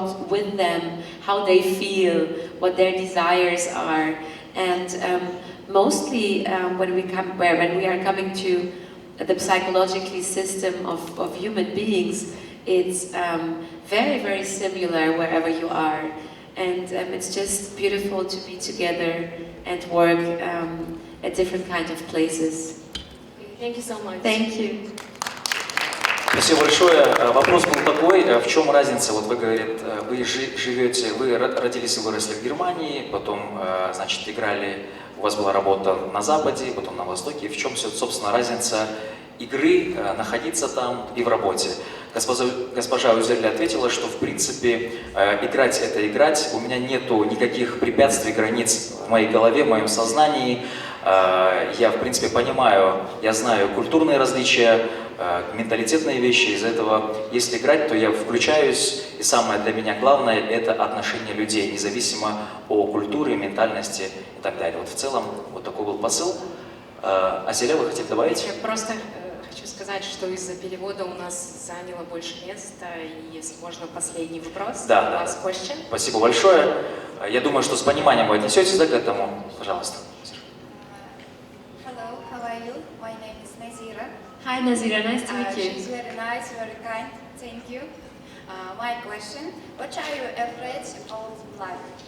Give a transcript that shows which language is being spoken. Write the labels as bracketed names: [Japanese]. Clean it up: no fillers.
[English] with them, how they feel, what their desires are, and mostly when we are coming to the psychologically system of human beings, it's very, very similar wherever you are, and it's just beautiful to be together and work at different kinds of places. Thank you so much. Thank you. [Russian] Спасибо большое. Вопрос был такой, в чем разница, вот вы говорите, вы родились и выросли в Германии, потом, значит, играли, у вас была работа на Западе, потом на Востоке. В чем, собственно, разница игры, находиться там и в работе? Госпожа Узерли ответила, что, в принципе, играть — это играть, у меня нету никаких препятствий, границ в моей голове, в моем сознании. Я, в принципе, понимаю, я знаю культурные различия, менталитетные вещи. Из-за этого, если играть, то я включаюсь, и самое для меня главное — это отношение людей, независимо о культуре, ментальности и так далее. Вот в целом, вот такой был посыл. Азеля, вы хотите добавить? Я просто хочу сказать, что из-за перевода у нас заняло больше места, и если можно, последний вопрос. Да. Спасибо большое. Я думаю, что с пониманием вы отнесетесь, да, к этому. Пожалуйста. [English] Hello, how are you? My name is Nazira. Hi Nazira, nice to meet you. She's very nice, very kind. Thank you. My question: what are you afraid of life?